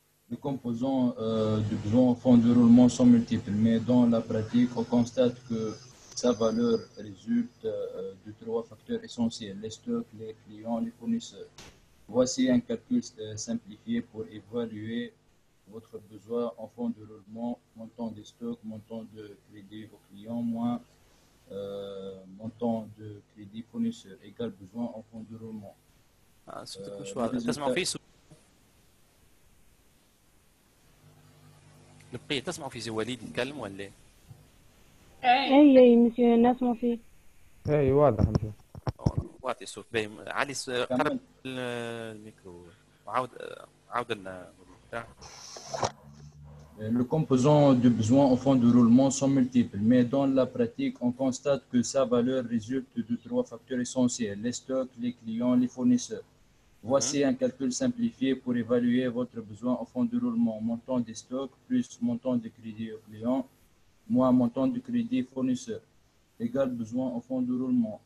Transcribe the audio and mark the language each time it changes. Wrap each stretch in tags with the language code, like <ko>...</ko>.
<fr>Les composants du besoin en fond de roulement sont multiples, mais dans la pratique, on constate que sa valeur résulte de 3 facteurs essentiels, les stocks, les clients, les fournisseurs. Voici un calcul simplifié pour évaluer votre besoin en fond de roulement, montant des stocks, montant de crédit aux clients, moins montant de crédit fournisseur, égal besoin en fond de roulement.</fr> <ar>صوتك مش واضح. تسمعوا فيه البقية تسمعوا فيه وليد يتكلم ولا؟ اي مسيو نسمع فيه. اي واضح مسيو. واطي الصوت باين. علي قرب الميكرو عاود لنا.</ar> <fr>Les composants du besoin en fond de roulement sont multiples, mais dans la pratique, on constate que sa valeur résulte de 3 facteurs essentiels, les stocks, les clients, les fournisseurs. Voici un calcul simplifié pour évaluer votre besoin en fond de roulement, montant des stocks plus montant de crédit aux clients, moins montant de crédit fournisseur, égal besoin en fond de roulement.</fr>